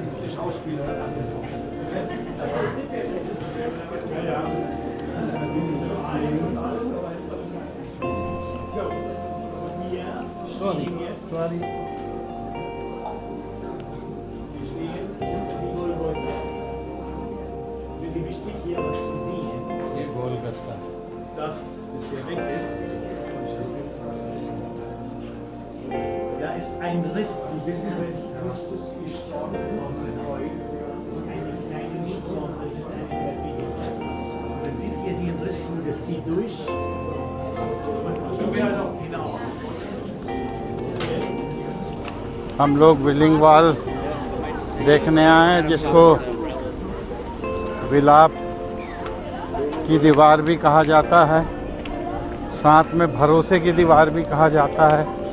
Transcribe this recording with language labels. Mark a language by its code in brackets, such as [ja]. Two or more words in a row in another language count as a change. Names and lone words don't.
[en] Sorry. [hi] ये गोलगप्पा। [de] Das ist der weg ist. Da ist ein Riss. Sie wissen, wo ist Christus gestorben auf dem Kreuz? Das ist eine kleine Spur. Da seht ihr den Riss, wo das geht durch. Genau. [hi] हम लोग बिलिंग वॉल देखने आए हैं, जिसको विलाप की दीवार भी कहा जाता है, साथ में भरोसे की दीवार भी कहा जाता है।